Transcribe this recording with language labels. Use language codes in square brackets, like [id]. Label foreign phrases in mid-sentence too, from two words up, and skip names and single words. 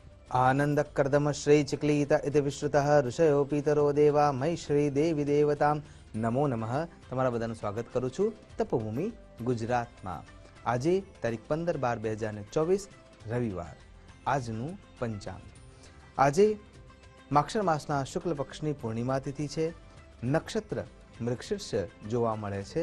[sa] आनंदकर्दम श्री चिक्लीत इति विश्रुतः ऋषयो पीतरो देवा मई श्री देवी देवताम नमो नमः। [gu] તમારા બધાનું સ્વાગત કરું છું તપોભૂમિ ગુજરાતમાં। આજે તારીખ 15/12/2024 રવિવાર, આજનું પંચાંગ। આજે માક્ષર માસના શુક્લ પક્ષની પૂર્ણિમા તિથિ છે। નક્ષત્ર મૃગશીર્ષ જોવા મળે છે।